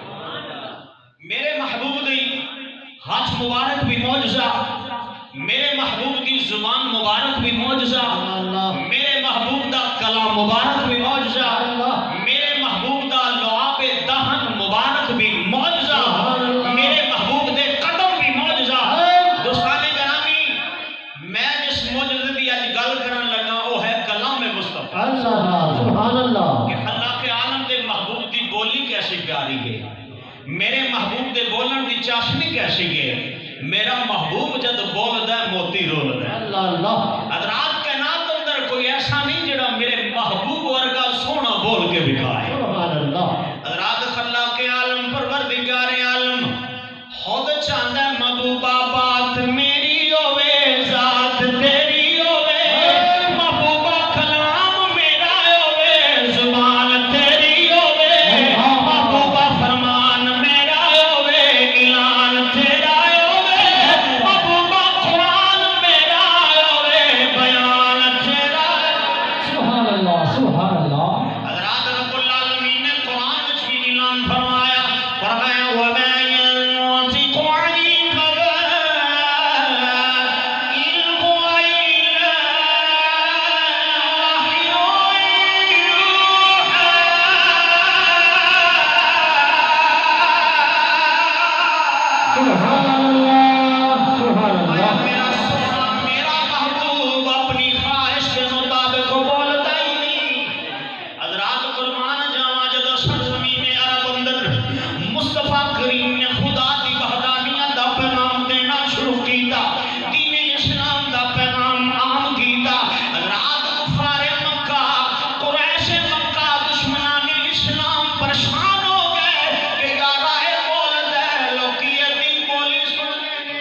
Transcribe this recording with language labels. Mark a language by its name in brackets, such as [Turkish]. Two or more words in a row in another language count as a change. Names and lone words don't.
[Punjabi] میرے محبوب دی ہاتھ مبارک بھی معجزہ، میرے محبوب دی زبان مبارک بھی معجزہ، میرے محبوب دا کلام مبارک بھی معجزہ، میرے محبوب دا لعاب دہن مبارک بھی معجزہ، میرے محبوب دے قدم بھی معجزہ۔ دوستان گرامی میں جس معجزے دی اج گل کرن لگا وہ ہے کلام مصطفیٰ۔ [Arabic] سبحان اللہ۔ [Punjabi] کہ اللہ کے عالم دے محبوب دی بولی کیسی پیاری ہے، میرے محبوب دے بولن دی چاشنی کیسی ہے، میرا محبوب جد بولدا ہے موتی رولدا ہے۔ [Arabic] اللہ اللہ۔ [Punjabi] حضرات کائنات اندر کوئی ایسا نہیں جڑا میرے محبوب ورگا سونا بول کے بکھائے۔ [Arabic] سبحان اللہ۔ [Punjabi] حضرات خلاق عالم پروردگار عالم خود چاہتا ہے محبوبہ بات میری ہوے، ذات تیری ہوے، محبوبہ کلام میرا ہوے، زبان تیری ہوے، محبوبہ فرمان میرا ہوے، اعلان تیرا ہوے، محبوبہ قرآن میرا ہوے، بیان تیرا ہوے۔ [Arabic] سبحان اللہ سبحان اللہ۔ [Punjabi] حضرات رب العالمین نے قرآن میں بھی اعلان فرمایا، فرمایا [Arabic] وَمَا يَنطِقُ عَنِ الْهَوَىٰ إِنْ هُوَ إِلَّا وَحْيٌ يُوحَىٰ۔ سبحان اللہ سبحان اللہ۔ [Urdu] میرا محبوب اپنی خواہش کے مطابق بولتا ہی نہیں۔ [Punjabi] حضرات قربان جاواں جدوں سرزمین عرب اندر مصطفیٰ کریم نے خدا دی وحدانیت دا پیغام دینا شروع کیتا، دین اسلام دا پیغام عام کیتا۔ حضرات کفار مکہ، قریش مکہ، دشمنان اسلام پریشان ہو گئے کہ یار اے بولدا ہے لوکی دی بولی سن گے۔